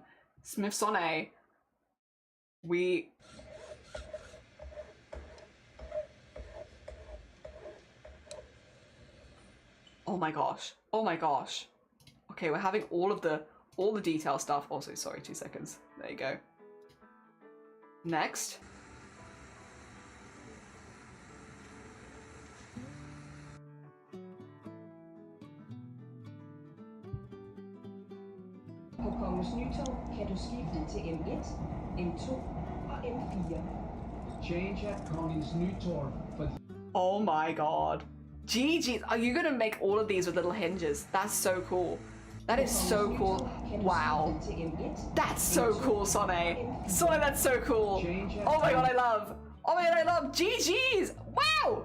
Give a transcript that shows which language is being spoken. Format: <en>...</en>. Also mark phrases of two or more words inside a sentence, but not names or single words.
<en>Smith Sonne. Oh my gosh. Oh my gosh. Okay, we're having all the detail stuff. Also, sorry, 2 seconds. There you go. Next.</en> <da>På Kongens Nytorv kan du skifte til M1, M2 og M4.</da> <en>Change at Kongens Nytorv for... Oh my god. GG. Are you gonna make all of these with little hinges? That's so cool. That is so cool. Wow. That's so cool, Sonne. Sonne, that's so cool. Oh my god, I love. Oh my god, I love. GG's. Wow.</en>